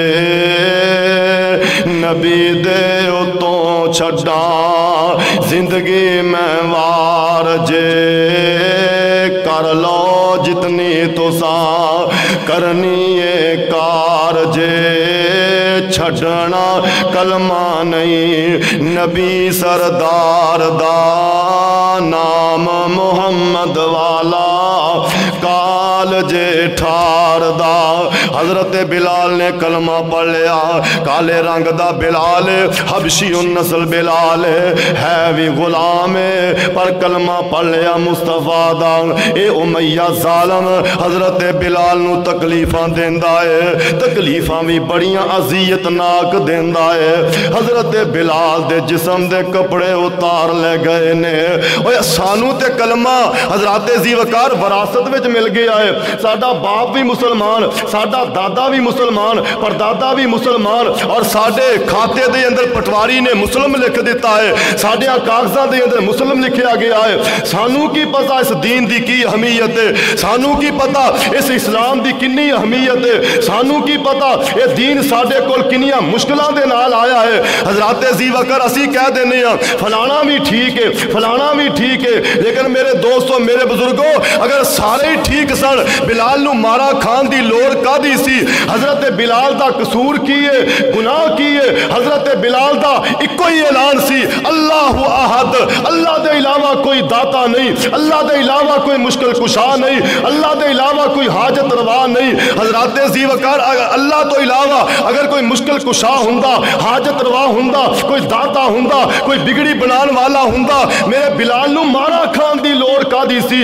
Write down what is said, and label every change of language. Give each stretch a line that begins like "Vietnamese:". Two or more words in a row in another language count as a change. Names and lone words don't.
Punjabi: نبی دے اتوں چھڈا زندگی میں وار جے، کر لو جتنی تساں کرنی ہے کار جے، چھڑنا کلمہ نہیں نبی سردار دا، نام محمد والا کال جے ٹھار دا۔ حضرت بلال نے کلمہ پڑھ لیا، کالے رنگ دا بلال حبشی النسل بلال ہے بھی غلام پر کلمہ پڑھ لیا مصطفیٰ دا۔ اے امیہ ظالم حضرت بلال نو تکلیفاں دیندا ہے، تکلیفاں بھی بڑیاں عذیت ناک دیندا ہے۔ حضرت بلال دے جسم دے کپڑے اتار لے گئے نے، اوہ سانو تے کلمہ حضرات ذی وقار وراثت وچ مل گیا ہے، ساڈا باپ بھی مسلمان، ساڈا ساڈا دادا بھی مسلمان، پردادا بھی مسلمان، اور ساڈے کھاتے دے اندر پٹواری نے مسلم لکھ دتا ہے، ساڈے کاغذاں دے اندر مسلم لکھیا گیا ہے. سانوں کی پتا اس دین دی کی اہمیت ہے، سانوں کی پتا اس اسلام دی کنی اہمیت ہے، سانوں کی پتا ایہہ دین ساڈے کول کنیاں مشکلاں دے نال آیا ہے. حضرات ذی وقار اسیں کہہ دینے آں فلانا بھی ٹھیک ہے، فلانا بھی ٹھیک ہے، لیکن میرے دوستو میرے بزرگو اگر سارے ہی ٹھیک سن بلال نوں مار کھان دی لوڑ کاہدی سی? حضرت بلال دا قصور کی ہے، گناہ کی ہے? حضرت بلال دا اکو ہی اعلان سی
Arabic: الله أحد,
Punjabi: اللہ دے علاوہ کوئی داتا نہیں، اللہ دے علاوہ کوئی مشکل کشا نہیں، اللہ دے علاوہ کوئی حاجت روا نہیں. حضرات ذی وقار اللہ توں علاوہ اگر کوئی مشکل کشا ہندا، حاجت روا ہندا، کوئی داتا ہندا، کوئی بگڑی بنانے والا ہندا، میرے بلال نوں مار کھان دی لوڑ کاہدی سی?